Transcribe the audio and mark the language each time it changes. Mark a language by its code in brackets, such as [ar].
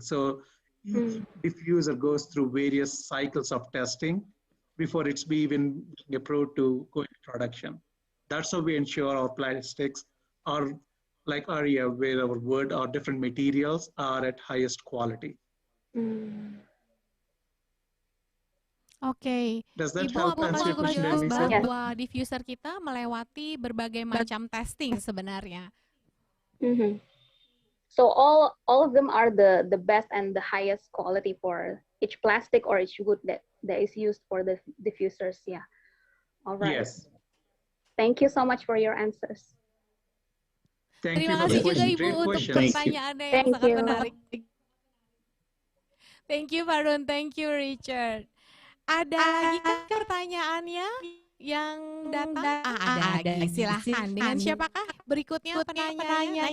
[en] So each diffuser goes through various cycles of testing before it's even being approved to go into production. That's how we ensure our plastics are like area where our wood or different materials are at highest quality. [id] Oke, Ibu apakah cukup jelas bahwa diffuser kita melewati berbagai macam testing sebenarnya? [en] So all of them are the best and the highest quality for each plastic or each wood that is used for the diffusers. Yeah. All right. Yes. Thank you so much for your answers. [id] Terima kasih juga Ibu untuk pertanyaannya yang sangat menarik. [en] Thank you Farun, thank you Richard. [id] Ada lagi kan pertanyaannya yang datang? Ada lagi. Silahkan. Dengan siapakah berikutnya penanya?